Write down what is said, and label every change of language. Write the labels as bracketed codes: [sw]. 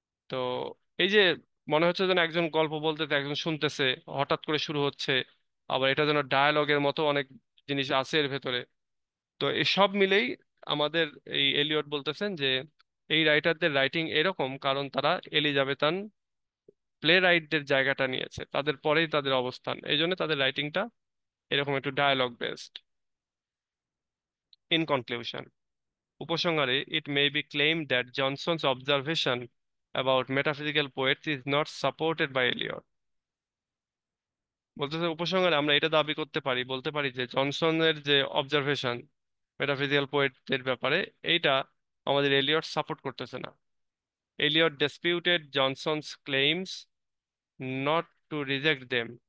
[bn] তো এই যে মনে হচ্ছে যেন একজন গল্প বলতেছে, একজন শুনতেছে, হঠাৎ করে শুরু হচ্ছে, আবার এটা যেন ডায়ালগের মতো অনেক জিনিস আছে এর ভেতরে। তো এই সব মিলেই আমাদের এই এলিয়ট বলতেছেন যে এই রাইটারদের রাইটিং এরকম কারণ তারা এলিজাবেথান প্লে রাইটদের জায়গাটা নিয়েছে, তাদের পরেই তাদের অবস্থান, এই জন্য তাদের রাইটিংটা এরকম একটু ডায়ালগ বেসড। [en] in conclusion, [bn] উপসংহারে, [en] it may be claimed that Johnson's observation about metaphysical poets is not supported by Eliot. [bn] বলতেছে উপসংহারে আমরা এটা দাবি করতে পারি, বলতে পারি যে জনসনের যে অবজারভেশন মেটাফিজিক্যাল পোয়েটদের ব্যাপারে, এইটা আমাদের এলিয়ট সাপোর্ট করতেছে না। [en] Eliot disputed Johnson's claims, not to reject them.